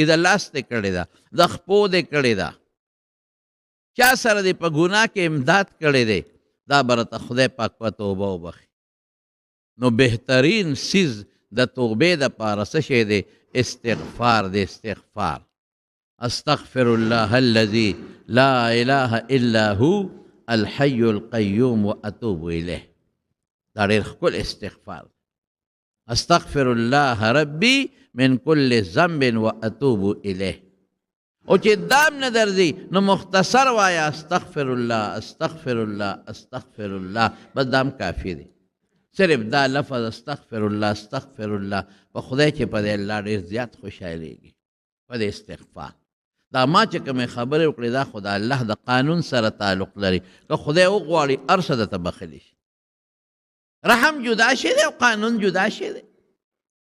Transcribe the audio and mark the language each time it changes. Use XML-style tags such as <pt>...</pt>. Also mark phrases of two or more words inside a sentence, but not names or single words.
<ps>د لاس دې کړې ده، د خپو دې کړې ده، چا سره دې په ګناه کې امداد کړی دی، دا به راته خدای پاک په توبه وبخي. نو بهترین سیز د توبې دپاره څه شی دی؟ استغفار دی.</ps> <ar>استغفار استغفر الله الذي لا اله الا هو الحي القيوم واتوب الیه.</ar> <ps>دا ډېر ښکلی استغفار.</ps> <ar>استغفر الله ربي من كل ذنب واتوب الیه.</ar> <ps>او چې دام نه درځي نو مختصر وایا</ps> <ar>استغفر الله استغفر الله استغفر الله،</ar> <ps>بس دام کافي دی. صرف دا لفظ</ps> <ar>استغفر الله استغفر الله</ar> <ps>په خدای چې په دې الله ډېر زیات خوشحالېږي په دې استغفار. دا ما چې کومې خبرې وکړې دا خو د الله د قانون سره تعلق لري. که خدای وغواړي هر څه درته بخښلی شي. رحم جدا شی دی او قانون جدا شی دی.</ps>